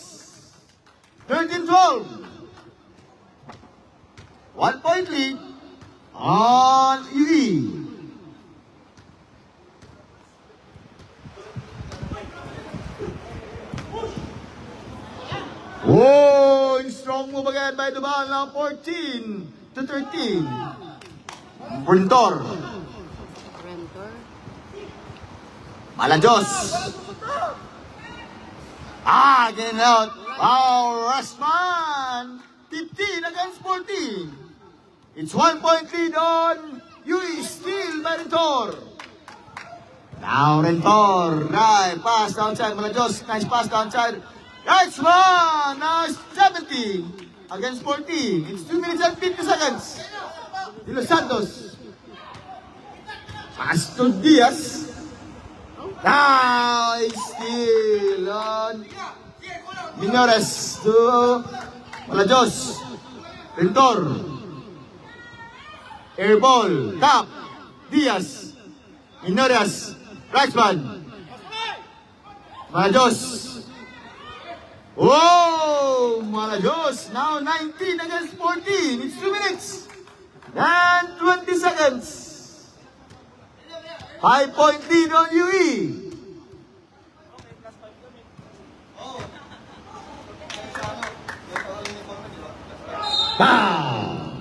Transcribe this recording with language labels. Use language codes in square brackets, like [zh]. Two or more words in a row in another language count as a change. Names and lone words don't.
[en] 13-12. 1 point lead on UE. Oh, strong move again by Dubal now 14-13. Rentor. Rentor. Malajos. Again out. Our Rasman, 15 against 14. It's 1 point lead on UE, still by Rentor. Now Rentor, right, pass downside, Malajos, nice pass downside. Rasman, now 17 against 14. It's 2 minutes and 50 seconds. De Los Santos. Pass to Diaz. Now it's still on Minores to Malajos. Rentor. Airball. Tap. Diaz. Minores. Raxman. Malajos. Oh, Malajos. Now 19 against 14. It's 2 minutes and 20 seconds. 5 point lead on UE. Pow!